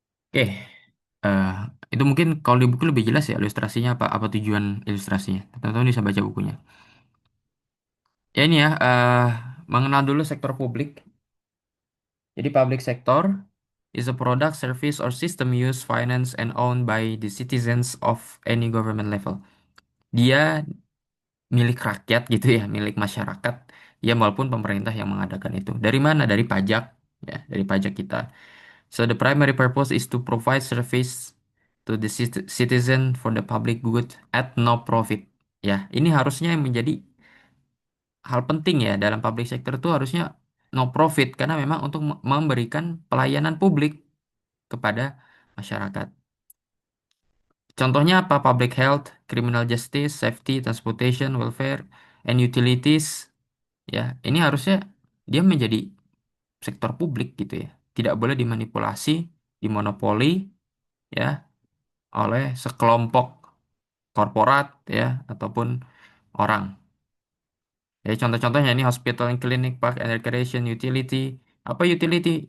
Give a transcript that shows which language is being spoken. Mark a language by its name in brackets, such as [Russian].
[Indonesian] Oke, eh, itu mungkin kalau di buku lebih jelas ya ilustrasinya apa apa tujuan ilustrasinya. Teman-teman bisa baca bukunya. Ya ini ya, mengenal dulu sektor publik. [English] Jadi public sector is a product, service, or system used, financed, and owned by the citizens of any government level. [Indonesian] Dia milik rakyat gitu ya, milik masyarakat. Ya walaupun pemerintah yang mengadakan itu. Dari mana? Dari pajak, ya, dari pajak kita. [English] So the primary purpose is to provide service to the citizen for the public good at no profit. [Indonesian] Ya, ini harusnya yang menjadi hal penting ya dalam public sector itu harusnya no profit karena memang untuk memberikan pelayanan publik kepada masyarakat. Contohnya apa? [English] Public health, criminal justice, safety, transportation, welfare, and utilities. [Indonesian] Ya, ini harusnya dia menjadi sektor publik gitu ya. Tidak boleh dimanipulasi, dimonopoli ya oleh sekelompok korporat ya ataupun orang. Ya, contoh-contohnya ini [English] hospital and clinic, park and recreation, utility. [Indonesian] Apa [English] utility?